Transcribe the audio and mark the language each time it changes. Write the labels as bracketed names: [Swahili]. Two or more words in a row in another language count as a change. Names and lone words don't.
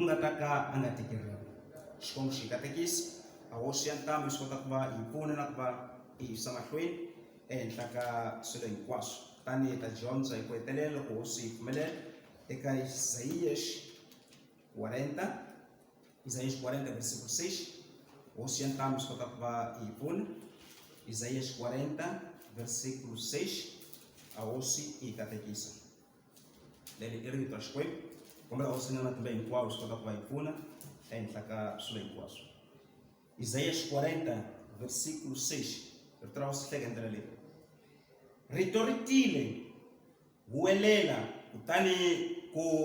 [Tsonga] nga taka anga tikeriwa xikwembu xi katekisi awosi ya ntama swi kota ku va hi pfuna na ku va hi yisa mahlweni ehenhla ka swilo hinkwaswo tani ta dyondza hi ku hetelela loko hosi hi pfumelela eka Isaías 40 versículo 6 hosi ya ntama swi kota ku va hi pfuna Isaías 40 versículo 6 awosi hi katekisa leli i rito ra Xikwembu kombela hosi na matimba hinkwawo swi kota ku va hi pfuna ehenhla ka swilo hinkwaswo Isaías 40 versículo 6 rito ra hosi hleka ndlela leyi rito ri tile huwelela kutani ku